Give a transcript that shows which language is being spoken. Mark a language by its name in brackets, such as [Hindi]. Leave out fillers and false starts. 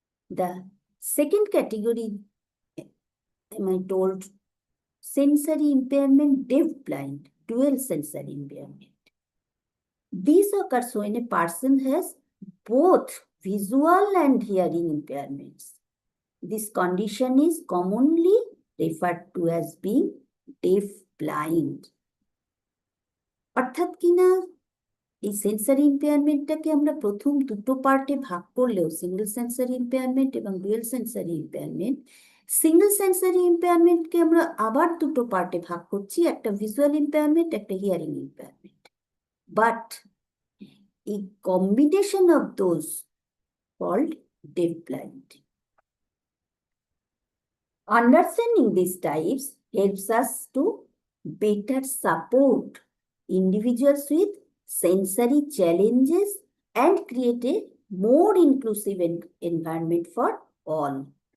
[English] The second category, am I told, sensory impairment, deaf-blind, dual sensory impairment. This occurs when a person has both visual and hearing impairments. This condition is commonly referred to as being deaf-blind. [Bangla] অর্থাৎ কিনা এই sensory ইম্পেয়ারমেন্টটাকে আমরা প্রথম দুটো পার্টে ভাগ করলেও single sensory impairment এবং dual sensory impairment, single sensory ইম্পেয়ারমেন্টকে আমরা আবার দুটো পার্টে ভাগ করছি, একটা ভিজুয়াল ইম্পেয়ারমেন্ট, একটা hearing impairment. [English] But a combination of those called deaf-blind. Understanding these types helps us to better support individuals with sensory challenges and create a more inclusive environment for all.